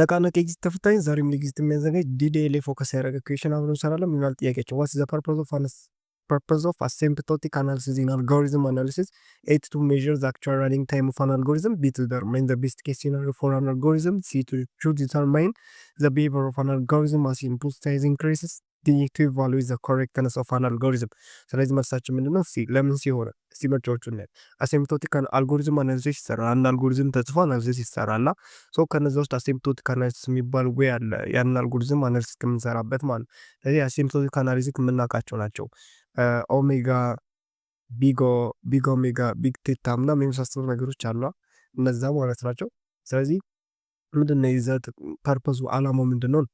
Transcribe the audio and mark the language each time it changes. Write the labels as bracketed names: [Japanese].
[Amharic] ነቃነቅ ኤግዚት ተፈታኝ ዛሬም ለኤግዚት የሚያዘጋጅ ዲዲኤልኤ ፎከስ ያደረገ ኩዌሽን አብረን እንሰራለን። ምን ይላል ጥያቄያቸው? ዋትስ ዘ [English] purpose of asymptotic analysis in algorithm analysis? A to measure the actual running time of an algorithm, B to determine the best case scenario for an algorithm, C to determine the behavior of an algorithm as input size increases, D to evaluate the correctness of an algorithm. [Amharic] ስለዚህ መልሳችን ምንድነው? ሲ ለምን ሲሆነ እስቲ ምርጫዎቹን እናያለን። አሲምፕቶቲክ አልጎሪዝም አናሊሲስ ይሰራል። አንድ አልጎሪዝም ተጽፎ አናሊሲስ ይሰራል። ሶ ከነዛ ውስጥ አሲምፕቶቲክ አናሊሲስ የሚባል ወይ አለ፣ ያንን አልጎሪዝም አናሊሲስ ከምንሰራበት ማለት ነው። ስለዚህ አሲምፕቶቲክ አናሊሲስ የምናውቃቸው ናቸው። ኦሜጋ፣ ቢግ ኦሜጋ፣ ቢግ ቴታ ምናምን የመሳሰሉ ነገሮች አሉ፣ እነዛ ማለት ናቸው። ስለዚህ ምንድነው ይዘት ፐርፐዙ አላማው ምንድነው?